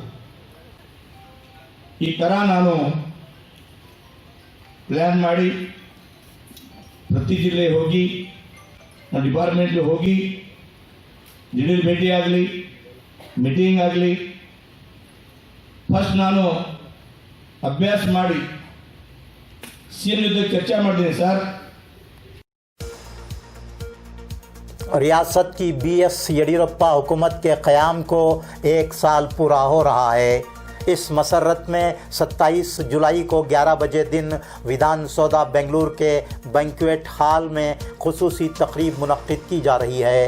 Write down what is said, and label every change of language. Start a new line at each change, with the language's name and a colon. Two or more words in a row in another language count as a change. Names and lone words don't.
Kannada: ಈ ಥರ ನಾನು ಪ್ಲ್ಯಾನ್ ಮಾಡಿ ಪ್ರತಿ ಜಿಲ್ಲೆ ಹೋಗಿ, ನಮ್ಮ ಡಿಪಾರ್ಟ್ಮೆಂಟ್ ಹೋಗಿ, ದಿಢೀರ್ ಭೇಟಿ ಆಗಲಿ, ಮೀಟಿಂಗ್ ಆಗಲಿ, ಫಸ್ಟ್ ನಾನು ಅಭ್ಯಾಸ ಮಾಡಿ ಸಿ ಎಂ ಜೊತೆ ಚರ್ಚೆ ಮಾಡಿದ್ದೀನಿ. ಸರ್,
Urdu: ریاست کی BS یڈیورپا حکومت کے قیام کو 1 سال پورا ہو رہا ہے. اس مسرت میں 27 جولائی کو 11 بجے دن ودھان سودھا بنگلورو کے
English: banquet hall
Urdu: میں خصوصی تقریب منعقد کی جا رہی ہے.